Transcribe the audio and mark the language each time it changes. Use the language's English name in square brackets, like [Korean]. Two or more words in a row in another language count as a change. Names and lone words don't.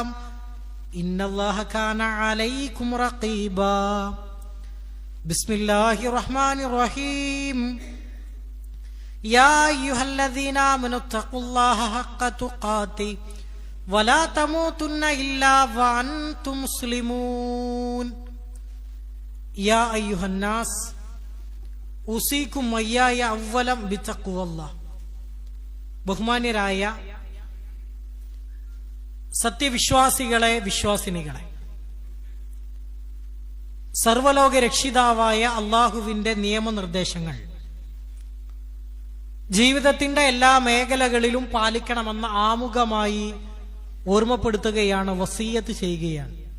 [Arabic] إن الله كان عليكم رقيبا بسم الله الرحمن الرحيم يا أيها الذين آمنوا اتقوا الله حق تقاته ولا تموتن إلا وأنتم مسلمون يا أيها الناس أوصيكم وإياي أولا بتقوى الله ബഹുമാന്യരായ [Malayalam] സത്യവിശ്വാസികളെ, വിശ്വാസിനികളെ, സർവലോക രക്ഷിതാവായ അള്ളാഹുവിന്റെ നിയമനിർദ്ദേശങ്ങൾ ജീവിതത്തിന്റെ എല്ലാ മേഖലകളിലും പാലിക്കണമെന്ന് ആമുഖമായി ഓർമ്മപ്പെടുത്തുകയാണ്, വസിയ്യത്ത് ചെയ്യുകയാണ്.